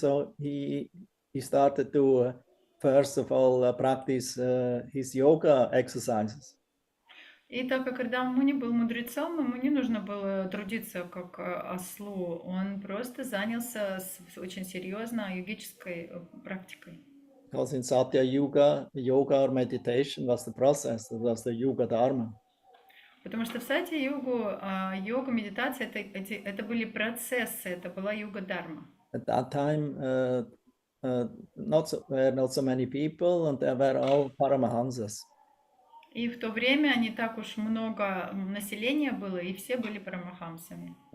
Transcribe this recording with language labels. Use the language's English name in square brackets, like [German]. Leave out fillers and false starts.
[English] So he started to, first of all, practice his yoga exercises. [Russian] И так как Кардама Муни был мудрецом, ему не нужно было трудиться как ослу, он просто занялся очень серьезно йогической практикой. [English] Because in Satya Yoga or meditation was the process, it was the Yoga Dharma. [Russian] Потому что в Сатья-йогу, йога, медитация, это были процессы, это была йога-дарма. [English] At that time, not so many people, and they were all Paramahamsas. [Russian] И в то время не так уж много населения было, и все были парамахамсами.